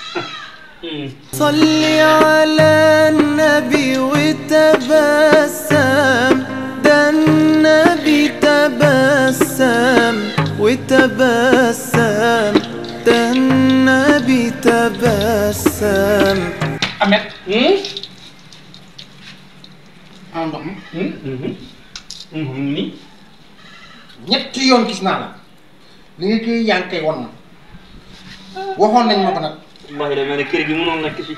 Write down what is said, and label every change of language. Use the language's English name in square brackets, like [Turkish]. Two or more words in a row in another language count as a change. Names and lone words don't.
[Arabic] صل على النبي وتبسم ده النبي تبسم وتبسم ده النبي تبسم. [Wolof] Ahmed. Ndox mi. ni ñetti yoon gis naa la li nga koy yaa ngi koy won waxoon nañ ma ko nag. wallahi da mel ne kër gi mënoon nekk fi.